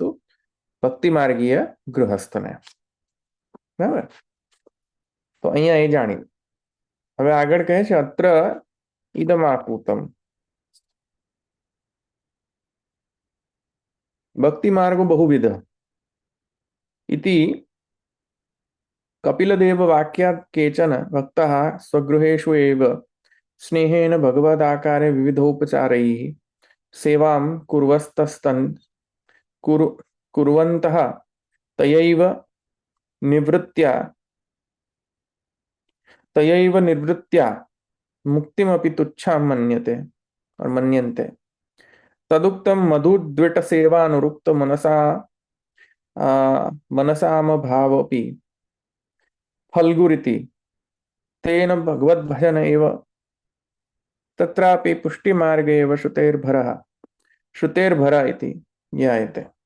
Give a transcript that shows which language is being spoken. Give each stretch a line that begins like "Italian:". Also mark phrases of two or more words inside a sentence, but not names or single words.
Gujarati: ભક્તિ માર્ગીય ગૃહસ્થને। બરાબર? તો અહીંયા એ જાણ્યું। હવે આગળ કહે છે
Sanskrit: અત્ર ઇદમાકૂતમ ભક્તિ માર્ગો બહુવિધ इति कपिलदेव वाक्यात् केचन भक्ताः स्वगृहेषु एव स्नेहेन भगवदाकारे विविधोपचारैः सेवां कुर्वन्तः तयैव निवृत्त्या मुक्तिमपि तुच्छां मन्यन्ते। તદુક્તમ મધુદ્વિટ સેવાનુરુક્ત મનસામ ભાવપી ફલ્ગુરિતિ તેન ભગવદ ભજન એવ તત્રાપि પુષ્ટિમાર્ગે એવ શ્રુતેર્ભર ઇતિ જ્ઞાયતે.